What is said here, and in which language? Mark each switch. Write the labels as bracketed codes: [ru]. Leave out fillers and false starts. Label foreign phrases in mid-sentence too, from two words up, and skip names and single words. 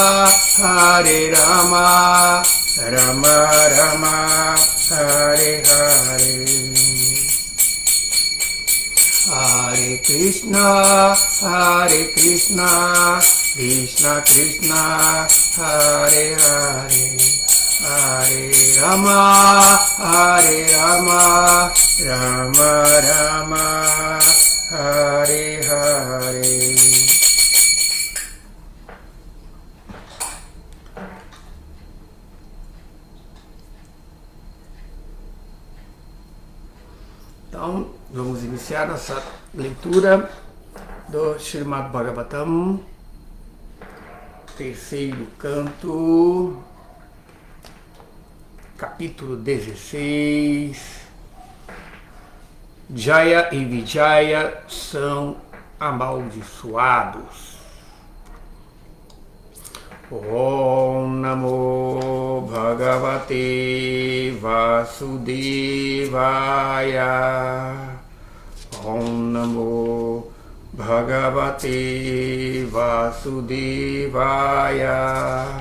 [sa] Rama Rama Hare Hare Hare Krishna Krishna Krishna Hare Hare Hare Rama Rama Rama Hare Hare. [pt] Então, vamos iniciar nossa leitura do Srimad Bhagavatam, terceiro canto, capítulo 16. Jaya e Vijaya são amaldiçoados. [sa] Om Namo Bhagavate Vasudevaya. Om Namo Bhagavate Vasudevaya.